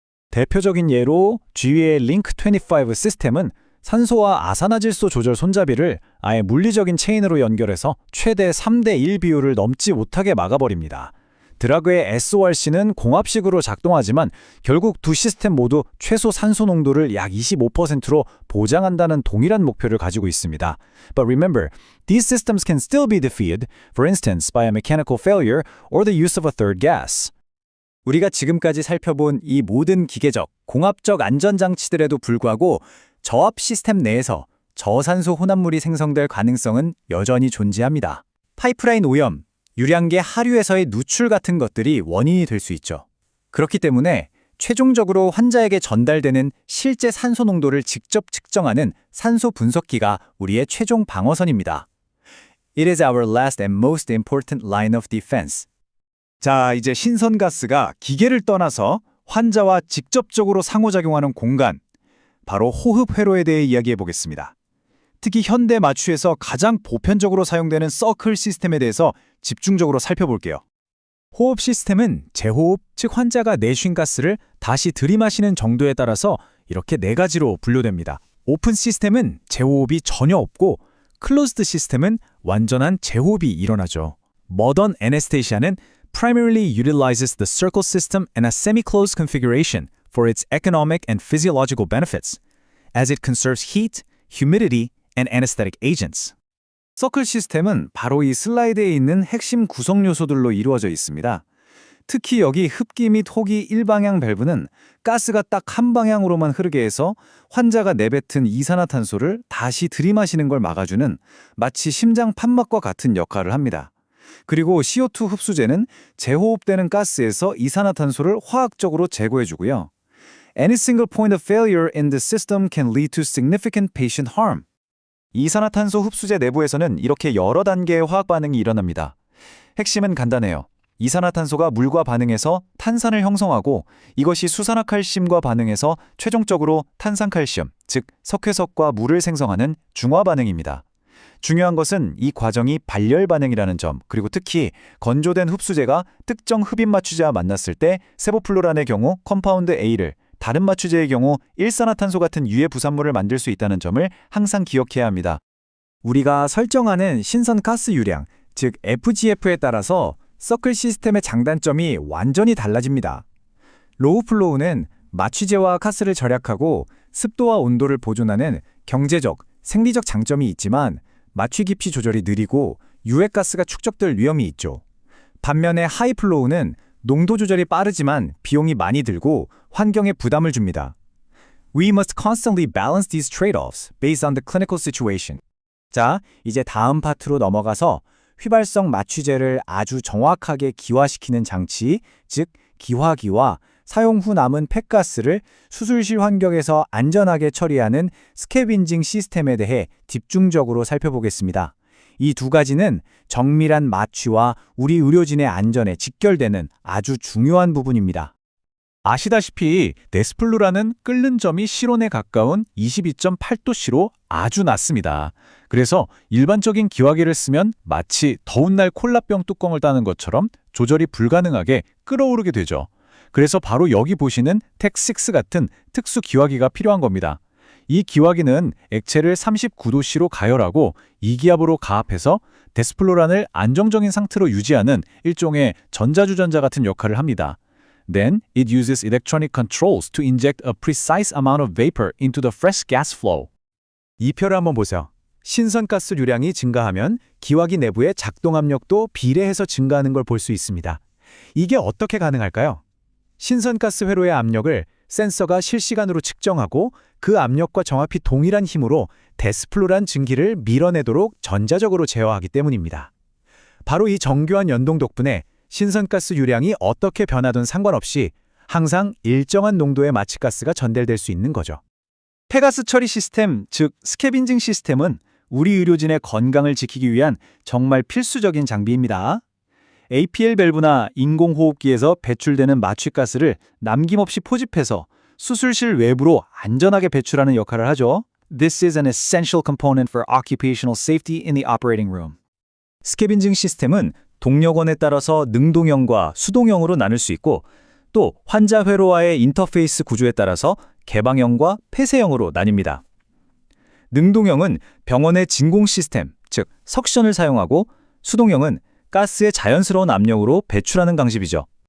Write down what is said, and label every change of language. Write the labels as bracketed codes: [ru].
[ko] 대표적인 예로 GE의 링크25 시스템은 산소와 아산화질소 조절 손잡이를 아예 물리적인 체인으로 연결해서 최대 3대1 비율을 넘지 못하게 막아버립니다. 드라그의 SORC는 공합식으로 작동하지만 결국 두 시스템 모두 최소 산소 농도를 약 25%로 보장한다는 동일한 목표를 가지고 있습니다. [en] But remember, these systems can still be defeated, for instance, by a mechanical failure or the use of a third gas. [ko] 우리가 지금까지 살펴본 이 모든 기계적, 공합적 안전장치들에도 불구하고 저압 시스템 내에서 저산소 혼합물이 생성될 가능성은 여전히 존재합니다. 파이프라인 오염, 유량계 하류에서의 누출 같은 것들이 원인이 될 수 있죠. 그렇기 때문에 최종적으로 환자에게 전달되는 실제 산소 농도를 직접 측정하는 산소 분석기가 우리의 최종 방어선입니다. [en] It is our last and most important line of defense. [ko] 자, 이제 신선가스가 기계를 떠나서 환자와 직접적으로 상호작용하는 공간, 바로 호흡 회로에 대해 이야기해 보겠습니다. 특히 현대 마취에서 가장 보편적으로 사용되는 서클 시스템에 대해서 집중적으로 살펴볼게요. 호흡 시스템은 재호흡, 즉 환자가 내쉰 가스를 다시 들이마시는 정도에 따라서 이렇게 네 가지로 분류됩니다. 오픈 시스템은 재호흡이 전혀 없고 클로즈드 시스템은 완전한 재호흡이 일어나죠. [en] 모던 애네스테시아는 primarily utilizes the circle system and a semi-closed configuration for its economic and physiological benefits, as it conserves heat, humidity, and anesthetic agents. [ko] 서클 시스템은 바로 이 슬라이드에 있는 핵심 구성 요소들로 이루어져 있습니다. 특히 여기 흡기 및 호기 일방향 밸브는 가스가 딱 한 방향으로만 흐르게 해서 환자가 내뱉은 이산화탄소를 다시 들이마시는 걸 막아주는 마치 심장 판막과 같은 역할을 합니다. 그리고 CO2 흡수제는 재호흡되는 가스에서 이산화탄소를 화학적으로 제거해주고요. [en] Any single point of failure in the system can lead to significant patient harm. [ko] 이산화탄소 흡수제 내부에서는 이렇게 여러 단계의 화학 반응이 일어납니다. 핵심은 간단해요. 이산화탄소가 물과 반응해서 탄산을 형성하고 이것이 수산화칼슘과 반응해서 최종적으로 탄산칼슘, 즉 석회석과 물을 생성하는 중화 반응입니다. 중요한 것은 이 과정이 발열 반응이라는 점, 그리고 특히 건조된 흡수제가 특정 흡입 마취제와 만났을 때 세보플로란의 경우 컴파운드 A를, 다른 마취제의 경우 일산화탄소 같은 유해 부산물을 만들 수 있다는 점을 항상 기억해야 합니다. 우리가 설정하는 신선 가스 유량, 즉 FGF에 따라서 서클 시스템의 장단점이 완전히 달라집니다. 로우 플로우는 마취제와 가스를 절약하고 습도와 온도를 보존하는 경제적, 생리적 장점이 있지만 마취 깊이 조절이 느리고 유해가스가 축적될 위험이 있죠. 반면에 하이 플로우는 농도 조절이 빠르지만 비용이 많이 들고 환경에 부담을 줍니다. [en] We must constantly balance these trade-offs based on the clinical situation. [ko] 자, 이제 다음 파트로 넘어가서 휘발성 마취제를 아주 정확하게 기화시키는 장치, 즉 기화기와 사용 후 남은 폐가스를 수술실 환경에서 안전하게 처리하는 스캐빈징 시스템에 대해 집중적으로 살펴보겠습니다. 이 두 가지는 정밀한 마취와 우리 의료진의 안전에 직결되는 아주 중요한 부분입니다. 아시다시피 네스플루라는 끓는 점이 실온에 가까운 22.8도씨로 아주 낮습니다. 그래서 일반적인 기화기를 쓰면 마치 더운 날 콜라병 뚜껑을 따는 것처럼 조절이 불가능하게 끓어오르게 되죠. 그래서 바로 여기 보시는 텍6 같은 특수 기화기가 필요한 겁니다. 이 기화기는 액체를 39도씨로 가열하고 이기압으로 가압해서 데스플로란을 안정적인 상태로 유지하는 일종의 전자주전자 같은 역할을 합니다. [en] Then it uses electronic controls to inject a precise amount of vapor into the fresh gas flow. [ko] 이 표를 한번 보세요. 신선가스류량이 증가하면 기화기 내부의 작동 압력도 비례해서 증가하는 걸 볼 수 있습니다. 이게 어떻게 가능할까요? 신선가스 회로의 압력을 센서가 실시간으로 측정하고 그 압력과 정확히 동일한 힘으로 데스플로란 증기를 밀어내도록 전자적으로 제어하기 때문입니다. 바로 이 정교한 연동 덕분에 신선가스 유량이 어떻게 변하든 상관없이 항상 일정한 농도의 마취가스가 전달될 수 있는 거죠. 폐가스 처리 시스템, 즉 스캐빈징 시스템은 우리 의료진의 건강을 지키기 위한 정말 필수적인 장비입니다. APL 밸브나 인공호흡기에서 배출되는 마취가스를 남김없이 포집해서 수술실 외부로 안전하게 배출하는 역할을 하죠. [en] This is an essential component for occupational safety in the operating room. [ko] 스캐빈징 시스템은 동력원에 따라서 능동형과 수동형으로 나눌 수 있고 또 환자 회로와의 인터페이스 구조에 따라서 개방형과 폐쇄형으로 나뉩니다. 능동형은 병원의 진공 시스템, 즉 석션을 사용하고 수동형은 가스의 자연스러운 압력으로 배출하는 방식이죠.